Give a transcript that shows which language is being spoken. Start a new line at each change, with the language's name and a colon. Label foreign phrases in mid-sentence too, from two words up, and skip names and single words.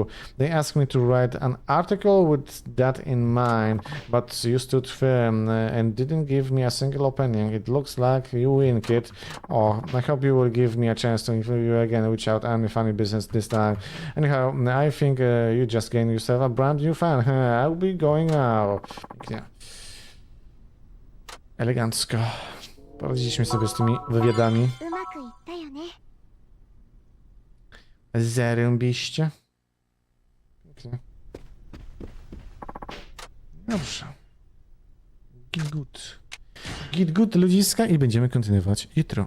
English: They asked me to write an article with that in mind, but you stood firm and didn't give me a single opinion. It looks like you win, kid. Oh, I hope you will give me a chance to interview you again without any funny business this time. Anyhow, I think you just gained yourself a brand new fan. I'll be going now.
Polish: Pięknie. Elegancko. Poradziliśmy sobie z tymi wywiadami.
Japanese: うまくいったよね。
Polish: Zarąbiście. Pięknie. Dobrze.
English: Git good. Git good
Polish: ludziska i będziemy kontynuować jutro.